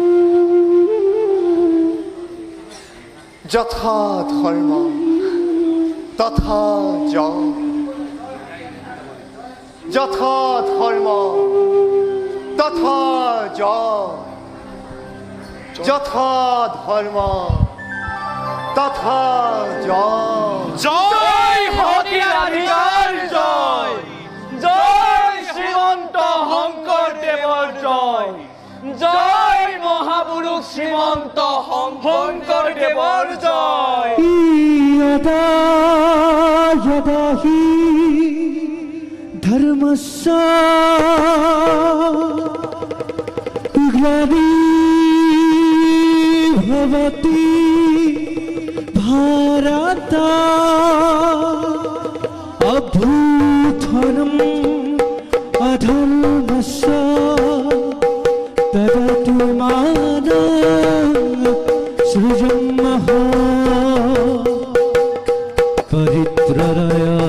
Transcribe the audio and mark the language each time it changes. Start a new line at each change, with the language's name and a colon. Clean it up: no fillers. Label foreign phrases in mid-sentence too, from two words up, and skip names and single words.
Assamese: যথা ধৰ্ম তথা জয়, যথা ধৰ্ম তথা জয়, যথা ধৰ্ম তথা জয়। জয় সতী ৰাধিকাৰ জয়, জয় শ্ৰীমন্ত শংকৰদেৱৰ জয়, জয় মহাপুৰুষ শ্ৰীমন্ত শংকৰদেৱৰ জয়।
Sanskrit: यदा यदा हि धर्मस्य ग्लानिर्भवति भारत अभ्युत्थानम् अधर्मस्य तदात्मानं सृजमः परित्राय